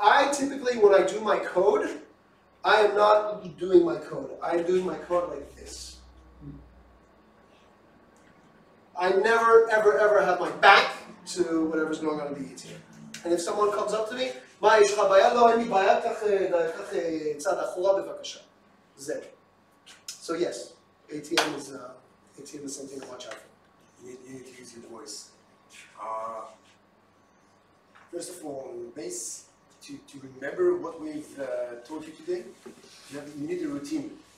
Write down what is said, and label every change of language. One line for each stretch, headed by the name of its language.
English: I typically, when I do my code, I am not doing my code. I'm doing my code like this. I never, ever, ever have my back to whatever's going on in the ATM. And if someone comes up to me,
Hebrew: מה, יש לך בעיה? לא, אין לי בעיה, קח צד אחורה בבקשה. זה.
English: So yes, ATM is something to watch out for. You need to use your voice. First of all, base to remember what we've taught you today. You need a routine.